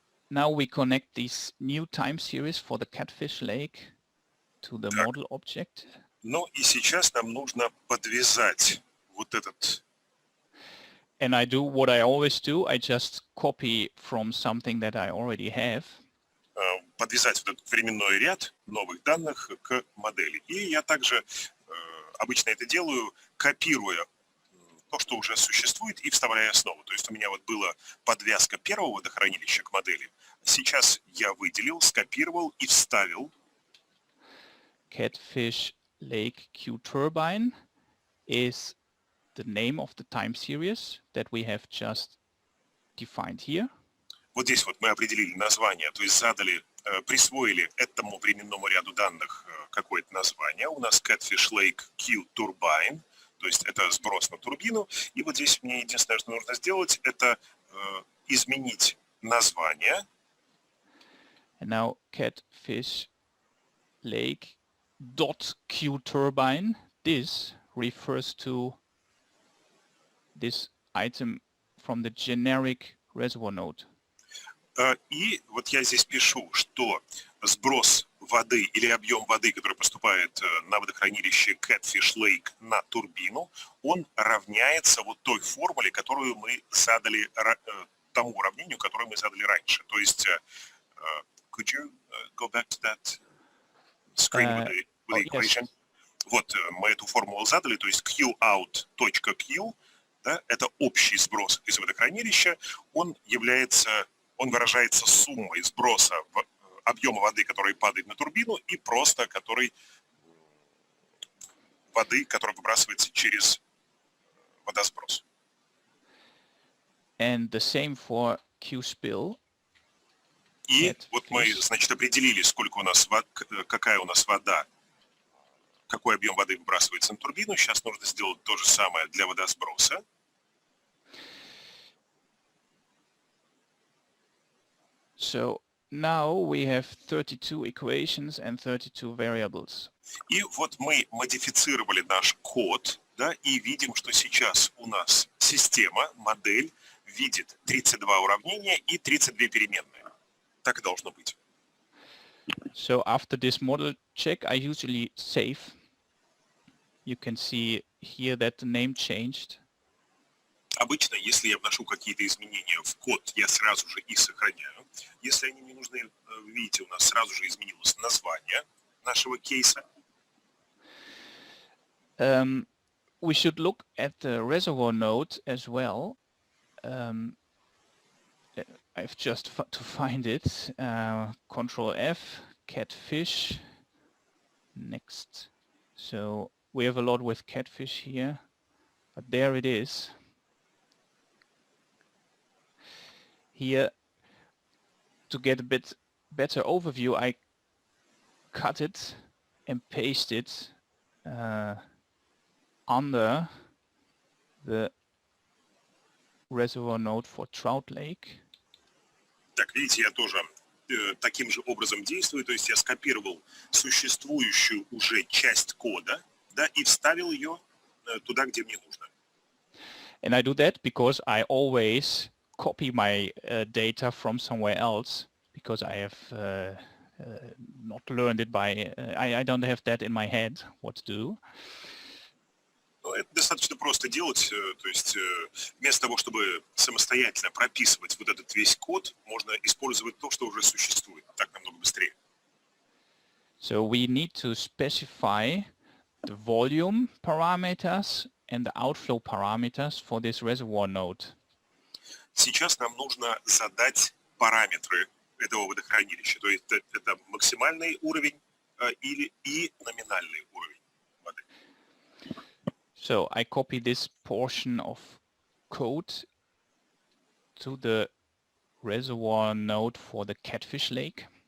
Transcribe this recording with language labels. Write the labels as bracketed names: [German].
[English] Now we connect this new time series for the catfish lake to the model object. [Russian] Ну и сейчас нам нужно подвязать вот этот. [English] And I do what I always do. I just copy from something that I already have. [Russian] Подвязать вот этот временной ряд новых данных к модели. И я также обычно это делаю, копируя то, что уже существует, и вставляя снова. То есть у меня вот была подвязка первого водохранилища к модели. Сейчас я выделил, скопировал и вставил. [English] Catfish Lake Q Turbine is the name of the time series that we have just defined here. [Russian] Вот здесь вот мы определили название, то есть задали, присвоили этому временному ряду данных какое-то название. У нас Catfish Lake Q Turbine, то есть это сброс на турбину. И вот здесь мне единственное, что нужно сделать, это изменить название. [English] And now Catfish Lake .Q Turbine, this refers to this item from the generic reservoir node. [Russian] И вот я здесь пишу, что сброс воды или объем воды, который поступает на водохранилище Catfish Lake на турбину, он равняется вот той формуле, которую мы задали, тому уравнению, которое мы задали раньше. То есть, [English] could you go back to that screen with the equation? Yes. [Russian] Вот мы эту формулу задали, то есть qout.q, да, это общий сброс из водохранилища, он выражается суммой сброса объема воды, который падает на турбину, и просто воды, которая выбрасывается через водосброс. [English] And the same for Q-spill. [Russian] И вот мы, значит, определили, какая у нас вода, какой объем воды выбрасывается на турбину. Сейчас нужно сделать то же самое для водосброса. [English] So now we have 32 equations and 32 variables. [Russian] И вот мы модифицировали наш код, да, и видим, что сейчас у нас система, модель, видит 32 уравнения и 32 переменные. Так и должно быть. [English] So after this model check, I usually save. You can see here that the name changed. [Russian] Обычно, если я вношу какие-то изменения в код, я сразу же их сохраняю. Если они не нужны, видите, у нас сразу же изменилось название нашего кейса. [English] We should look at the reservoir node as well. I've just to find it. Control F, catfish. Next. So we have a lot with catfish here, but there it is. Here, to get a bit better overview, I cut it and paste it under the reservoir node for Trout Lake. [Russian] Так, видите, я тоже таким же образом действую, то есть я скопировал существующую уже часть кода, да, и вставил ее туда, где мне нужно. [English] And I do that because I always copy my data from somewhere else, because I have not learned it by, I don't have that in my head, what to do. [Russian] Это достаточно просто делать, то есть вместо того, чтобы самостоятельно прописывать вот этот весь код, можно использовать то, что уже существует. Так намного быстрее. [English] So we need to specify the volume parameters and the outflow parameters for this reservoir node. [Russian] Сейчас нам нужно задать параметры этого водохранилища, то есть это максимальный уровень и номинальный уровень воды. [English] So I copy this portion of code to the reservoir node for the catfish lake.